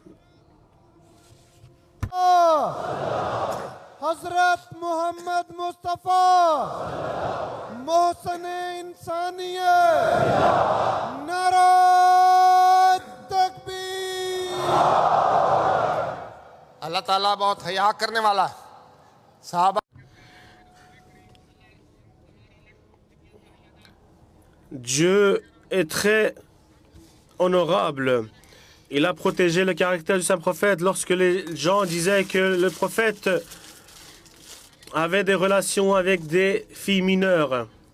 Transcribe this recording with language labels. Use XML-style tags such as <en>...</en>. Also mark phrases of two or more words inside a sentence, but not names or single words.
<ur>حضرت محمد مصطفیٰ، محسن انسانیت، نعرۂ تکبیر. اللہ تعالیٰ بہت حیا کرنے والا ہے. साहबा</ur> <fr>Dieu est très honorable. Il a protégé le caractère du saint prophète lorsque les gens disaient que le prophète avait des relations avec des filles mineures.</fr>